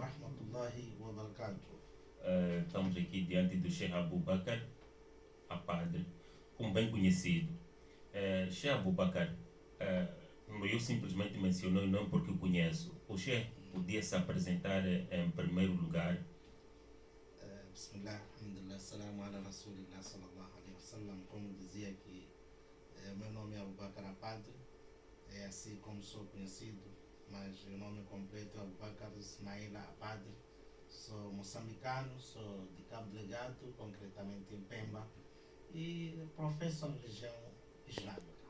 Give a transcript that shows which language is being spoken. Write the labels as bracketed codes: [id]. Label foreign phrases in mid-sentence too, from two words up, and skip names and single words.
[ar] ورحمة الله وبركاته. [pt] Estamos aqui diante do Sheikh Abu Bakr, a padre, como bem conhecido. Sheikh Abu Bakr, eu simplesmente mencionei o nome porque o conheço. O Sheikh podia se apresentar em primeiro lugar. [ar] بسم الله، الحمد لله، السلام على رسول الله صلى الله عليه وسلم. [pt] Como dizia aqui, meu nome é Abu Bakr Padre, é assim como sou conhecido, mas o nome completo é Abu Bakr Ismail Padre. Sou moçambicano, sou de Cabo Delgado, concretamente em Pemba, e professo a religião islâmica.